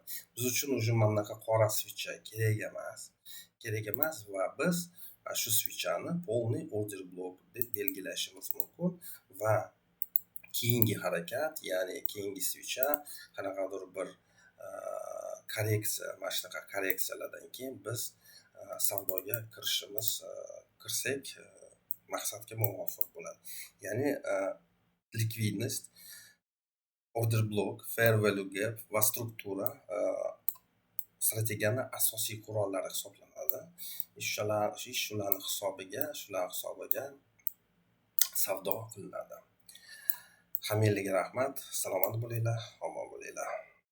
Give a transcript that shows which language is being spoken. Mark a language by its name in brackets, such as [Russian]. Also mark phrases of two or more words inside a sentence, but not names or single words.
[Uzbek] Biz uchun уже mana bunaqa qora svicha kerak emas va biz shu svichani полный [English] order block [Uzbek] deb belgilashimiz mumkin va keyingi harakat, ya'ni keyingi svicha qanaqadir bir korreksiya, mana shunaqa korreksiyalardan keyin biz savdoga kirsak maqsadga muvofiq bo'ladi. Ya'ni likvidnost, [English] order block, fair value gap [Uzbek] va struktura strategiyani asosiy qurollari hisoblanadi. Shularning hisobiga savdo qilinadi. Hammaga rahmat, salomat bo'linglar, omon bo'linglar.